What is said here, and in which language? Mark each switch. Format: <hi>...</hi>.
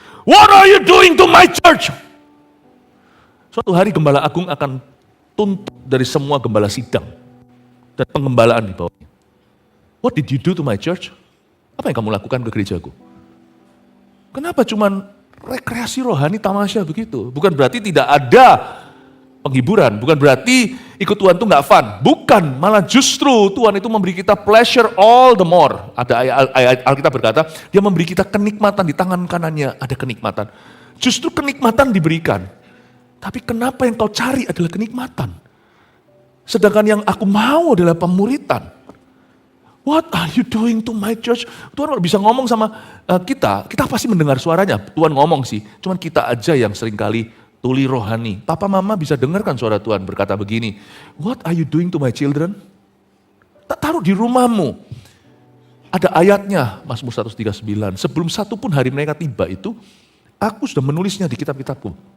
<en>What are you doing to my church?</en> <id>Suatu hari gembala agung akan tuntut dari semua gembala sidang dan pengembalaan di bawahnya.</id> <en>What did you do to my church?</en> <id>Apa yang kamu lakukan ke gerejaku? Kenapa cuman rekreasi rohani tamasya begitu? Bukan berarti tidak ada penghiburan, bukan berarti ikut Tuhan itu nggak fun. Bukan, malah justru Tuhan itu memberi kita</id> <en>pleasure all the more.</en> <id>Ada ayat Alkitab berkata, dia memberi kita kenikmatan, di tangan kanannya ada kenikmatan. Justru kenikmatan diberikan. Tapi kenapa yang kau cari adalah kenikmatan? Sedangkan yang aku mau adalah pemuritan.</id> <en>What are you doing to my church?</en> <id>Tuhan kalau bisa ngomong sama kita pasti mendengar suaranya. Tuhan ngomong sih, cuman kita aja yang seringkali tuli rohani. Papa mama bisa dengarkan suara Tuhan berkata begini,</id> <en>what are you doing to my children?</en> <id>Tak taruh di rumahmu. Ada ayatnya, Mazmur 139, sebelum satu pun hari mereka tiba itu, aku sudah menulisnya di kitab-kitabku.</id>